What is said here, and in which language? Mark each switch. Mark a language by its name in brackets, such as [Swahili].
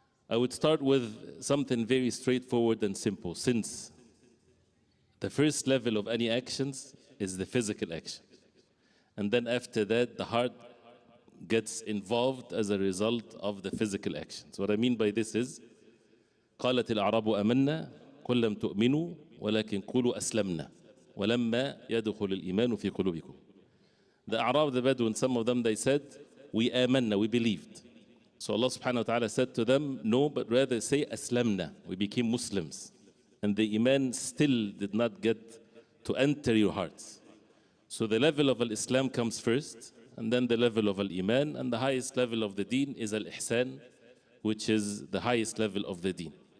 [English] I would start with something very straightforward and simple, since the first level of any actions is the physical action. And then after that, the heart gets involved as a result of the physical actions. What I mean by this is, [Arabic] قالت الأعراب آمنا قل لم تؤمنوا ولكن قولوا أسلمنا ولما يدخل الإيمان في قلوبكم. [English] The Arab, the Bedouin, some of them, they said, we [Arabic] آمنا, [English] we believed. So Allah subhanahu wa ta'ala said to them, no, but rather say aslamna, we became Muslims. And the iman still did not get to enter your hearts. So the level of al-Islam comes first, and then the level of al-Iman, and the highest level of the deen is al-Ihsan, which is the highest level of the deen.